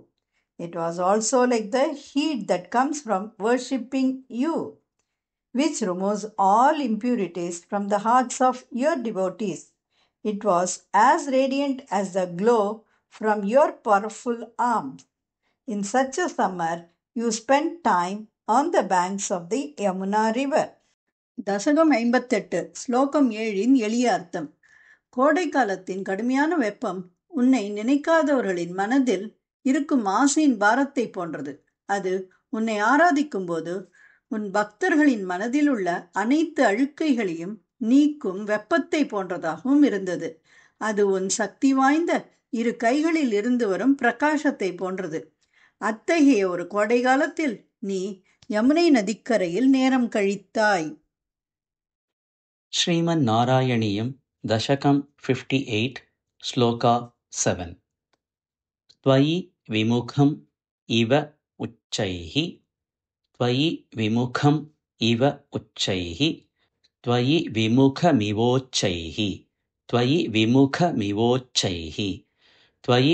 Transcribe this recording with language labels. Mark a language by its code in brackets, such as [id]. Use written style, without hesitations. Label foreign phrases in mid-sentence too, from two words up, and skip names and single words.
[en] It was also like the heat that comes from worshipping you, which removes all impurities from the hearts of your devotees. It was as radiant as the glow from your powerful arm. In such a summer, you spent time on the banks of the Yamuna river. [ta] தசகம் 58 ஸ்லோகம் 7 எளிய அர்த்தம். கோடை காலத்தின் கடுமையான வெப்பம் உன்னை நினைக்காதவர்களின் மனதில் இருக்கும் ஆசையின் பாரத்தை போன்றது. அது உன்னை ஆராதிக்கும் போது உன் பக்தர்களின் மனதில் உள்ள அனைத்து அழுக்கைகளையும் நீக்கும் வெப்பத்தை போன்றதாகவும் இருந்தது. அது உன் சக்தி வாய்ந்த இரு கைகளில் இருந்து வரும் பிரகாசத்தை போன்றது. அத்தகைய ஒரு கோடை காலத்தில் நீ யமுனை நதிக்கரையில் நேரம் கழித்தாய். [sa] Sriman Narayaniyam Dashakam 58 Sloka 7 त्वयि विमुखम् इव उच्चैः त्वयि विमुखम् इव उच्चैः त्वयि विमुखमिवोच्चैः त्वयि विमुखमिवोच्चैः त्वयि